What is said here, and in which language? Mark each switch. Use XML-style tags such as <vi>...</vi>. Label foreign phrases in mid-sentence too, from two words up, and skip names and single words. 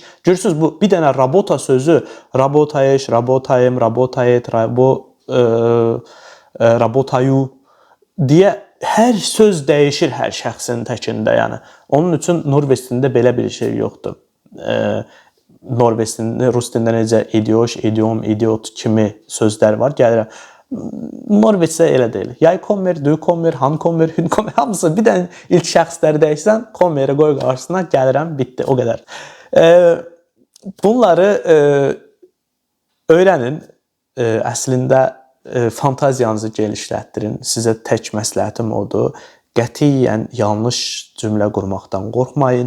<az>Görürsüz bu bir dənə rabota sözü,</az> <ru>работаешь, работаим, работает, работаю</ru> <az>deyə hər söz dəyişir hər şəxsin təkində, yəni. Onun üçün Norveç dilində belə bir şey yoxdur. Norveç dilində, rus dilində necə idioş, idiom, idiot kimi sözlər var. Gəlirəm. Norveçdə elə deyil.</az> <no>Jeg kommer, du kommer, han kommer, hun kommer.</no> <az>Hamısı bir dənə ilk şəxsləri dəyişsən, kommeri qoy qarşısına, gəlirəm, bitdi, o qədər. Bunları öyrənin. Əslində fantaziyanızı genişlətdirin. Sizə tək məsləhətim odur. Qətiyyən yanlış cümlə qurmaqdan qorxmayın.</az>